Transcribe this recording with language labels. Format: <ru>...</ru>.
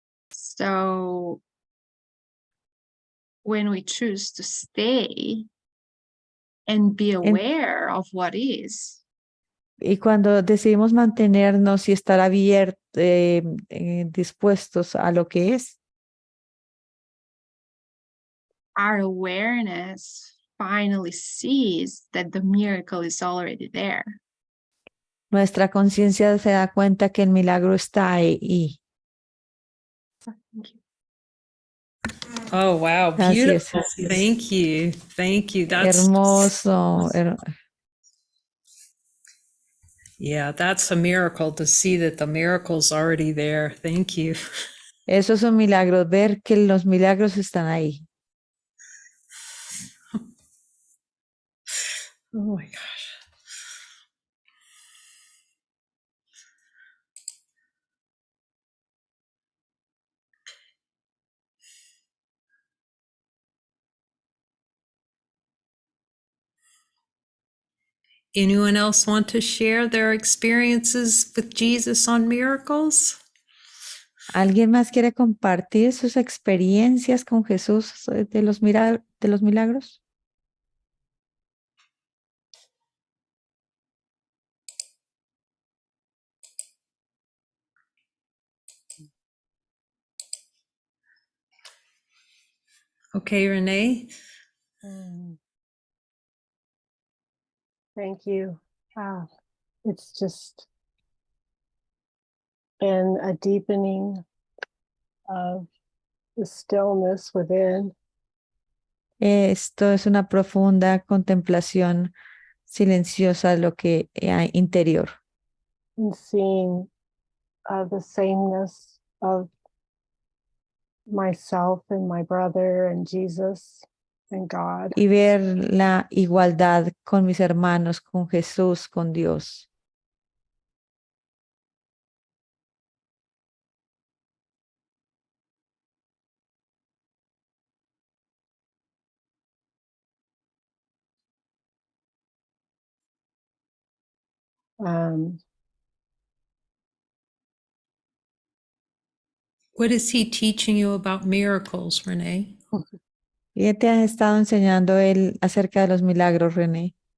<en>So when we choose to stay and be aware of what is,</en> <es>Y cuando decidimos mantenernos y estar abiertos, dispuestos a lo que es,</es> <en>our awareness finally sees that the miracle is already there.</en> <es>nuestra conciencia se da cuenta que el milagro está ahí.</es> <en>Oh, wow.</en> <es>Así es.</es> <en>Beautiful. Thank you. Thank you. That's</en> <es>Hermoso.</es> <en>Yeah, that's a miracle to see that the miracle's already there. Thank you.</en> <es>Eso es un milagro, ver que los milagros están ahí.</es> <en>Oh my gosh. Anyone else want to share their experiences with Jesus on miracles?</en> <es>¿Alguien más quiere compartir sus experiencias con Jesús de los milagros?</es> <en>Okay, Renee. Thank you. It's just been a deepening of the stillness within.</en> <es>Esto es una profunda contemplación silenciosa de lo que hay interior.</es> <en>And seeing the sameness of myself and my brother and Jesus and God.</en> <es>Y ver la igualdad con mis hermanos, con Jesús, con Dios.</es> <en>What is he teaching you about miracles, Renee?</en> <es>¿Qué te ha estado enseñando él acerca de los milagros, René?</es>